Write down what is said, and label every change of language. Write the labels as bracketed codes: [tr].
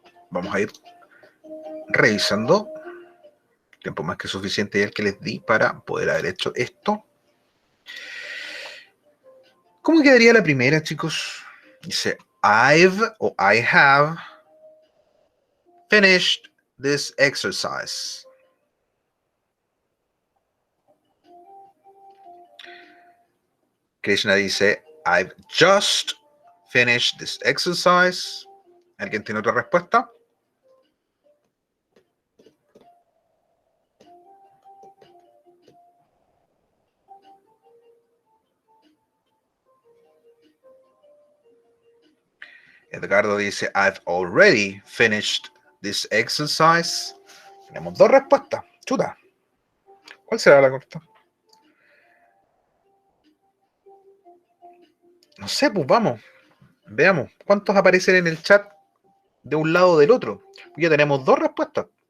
[es] vamos a ir revisando. Tiempo más que suficiente el que les di para poder haber hecho esto. ¿Cómo quedaría la primera, chicos? Dice, [en] I have finished this exercise. Krishna dice, I've just finished this exercise. [es] ¿Alguien tiene otra respuesta? [en] Edgardo dice, I've already finished this exercise. [es] Tenemos dos respuestas. Chuta. ¿Cuál será la correcta? No sé, pues vamos. Veamos. ¿Cuántos aparecen en el chat de un lado o del otro? Ya tenemos dos respuestas.